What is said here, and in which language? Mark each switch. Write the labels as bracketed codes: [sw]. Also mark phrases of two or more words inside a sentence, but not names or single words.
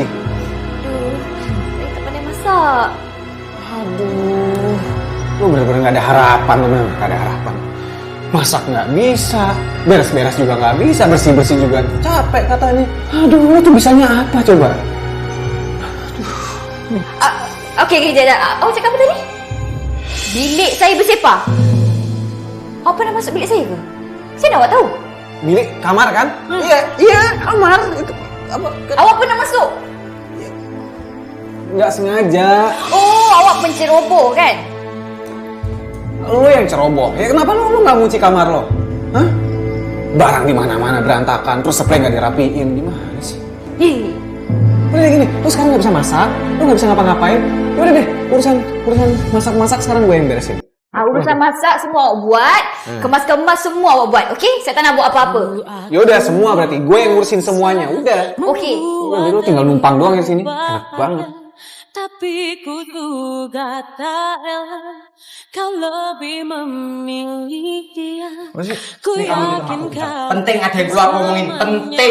[ms] Aduh, saya tak pandai masak. Aduh. [id] Lu bener-bener gak ada harapan, lu bener gak ada harapan. Masak gak bisa, beres-beres juga gak bisa, bersih-bersih juga capek katanya. Aduh, lu tuh bisanya apa coba? [ms] Okey, jap. Awak cakap apa tadi? Bilik saya bersepah. Awak pernah masuk bilik saya ke? Saya nak awak tahu. [id] Bilik kamar kan? Iya, kamar. Itu apa? [ms] Awak pernah masuk? [id] nggak sengaja. [ms] Oh, awak penceroboh kan? [id] Lu yang ceroboh. Ya kenapa lu nggak ngunci kamar lo? Hah? Barang di mana-mana berantakan, terus spray nggak dirapiin, gimana sih? Ih, Udah deh gini, lu sekarang nggak bisa masak, lu nggak bisa ngapa-ngapain. Ya udah deh, urusan masak-masak sekarang gue yang beresin. [ms] urusan masak semua awak buat, kemas-kemas semua awak buat. Okey, saya tak nak buat apa-apa. [id] Ya udah semua berarti gue yang ngurusin semuanya. Udah. Okey. Udah, lu tinggal numpang doang di sini. Enak banget. Tapi ku juga tak rela kau lebih memilih dia. Ku yakin kau Penting ada yang keluar ngomongin, penting.